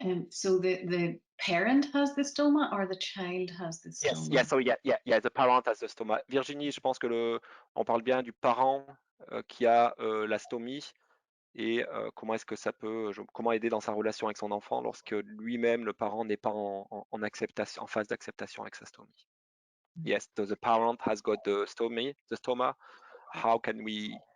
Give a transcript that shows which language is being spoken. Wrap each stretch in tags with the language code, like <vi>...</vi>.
<en>So the parent has the stoma or the child has the Yes, stoma? yeah, so yeah, the parent has the stoma.</en> <fr>Virginie, je pense que on parle bien du parent, qui a, la stomie et comment est-ce que ça peut, comment aider dans sa relation avec son enfant lorsque lui-même, le parent, n'est pas en acceptation, en phase d'acceptation avec sa stomie.</fr> <en>Yes, so the parent has got the stoma. How can we?</en>